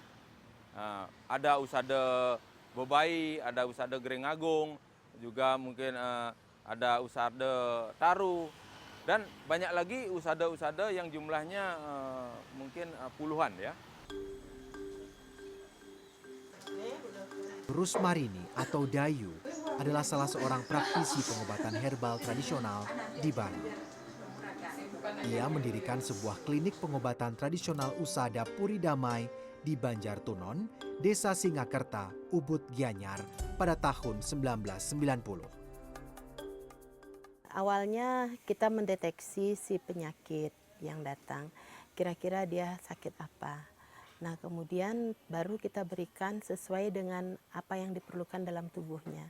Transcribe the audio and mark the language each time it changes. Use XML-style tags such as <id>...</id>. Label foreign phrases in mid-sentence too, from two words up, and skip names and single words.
<id>Ada usada Bobai, ada usada Grengagung, juga mungkin ada usada Taru, dan banyak lagi usada-usada yang jumlahnya mungkin puluhan ya. Rusmarini atau Dayu adalah salah seorang praktisi pengobatan herbal tradisional di Bali. Ia mendirikan sebuah klinik pengobatan tradisional usada Puri Damai di Banjartunon, Desa Singakerta, Ubud Gianyar pada tahun 1990. Awalnya kita mendeteksi si penyakit yang datang, kira-kira dia sakit apa. Nah, kemudian baru kita berikan sesuai dengan apa yang diperlukan dalam tubuhnya.</id>